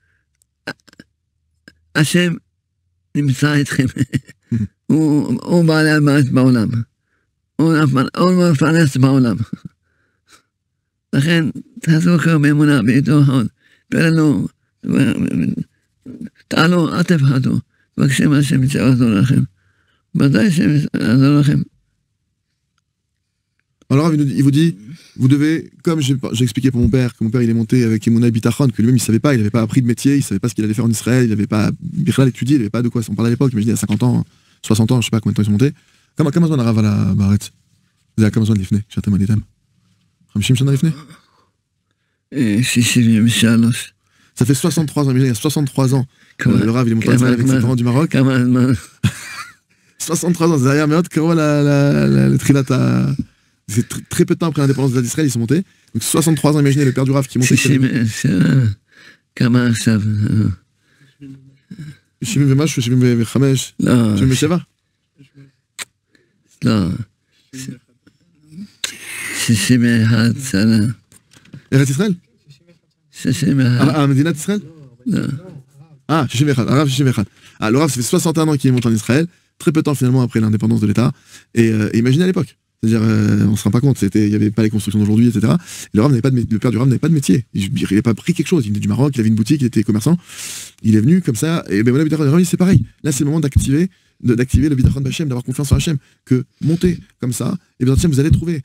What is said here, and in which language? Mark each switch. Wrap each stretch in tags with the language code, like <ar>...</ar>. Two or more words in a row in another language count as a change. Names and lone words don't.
<he>השם נמצא איתכם, הוא בעלי הבית בעולם, הוא מפרנס בעולם, לכן תעשו כאן באמונה, ביטחון, תתפללו, תעלו, אל תפחדו, מבקשים השם יעזור לכם. ודאי שיעזור לכם.</he> <fr>Alors il vous dit, vous devez, comme j'ai expliqué pour mon père, que mon père il est monté avec</fr> <he>אמונה ביטחון,</he> <fr>que lui-même il savait pas, il n'avait pas appris de métier, il savait pas ce qu'il allait faire en Israël, il n'avait pas étudié, il n'avait pas de quoi, on parlait à l'époque, imaginez à 50 ans, 60 ans, je sais pas combien de temps ils sont montés.</fr> <he>כמה זמן הרב על בארץ? זה היה כמה זמן לפני, כשאתם עליתם? 50 שנה לפני? 63.</he> <fr>Ça fait 63 ans, imaginez, il y a 63 ans, le Rav il est monté en Israël avec ses parents du Maroc. 63 ans, c'est derrière Meot, le Trilat, c'est très peu de temps après l'indépendance d'Israël, ils sont montés. Donc 63 ans, imaginez le père du Rav qui monte.</fr> <he>70 ומשהו, 75, 77? לא, 61 שנה. ארץ ישראל? 61. מדינת ישראל? לא. 61, הרב 61.</he> <fr>Le Rav, ça fait 61 ans qu'il est monté en Israël, très peu de temps finalement après l'indépendance de l'État. Et imaginez à l'époque. C'est-à-dire, on se rend pas compte, il n'y avait pas les constructions d'aujourd'hui, etc. Et le père du Rav n'avait pas de métier. Il n'avait pas pris quelque chose. Il venait du Maroc, il avait une boutique, il était commerçant. Il est venu comme ça. Et ben voilà, c'est pareil. Là, c'est le moment d'activer le</fr> <he>ביטחון בהשם,</he> <fr>d'avoir confiance en Hachem, que monter comme ça, et bien vous allez trouver.</fr>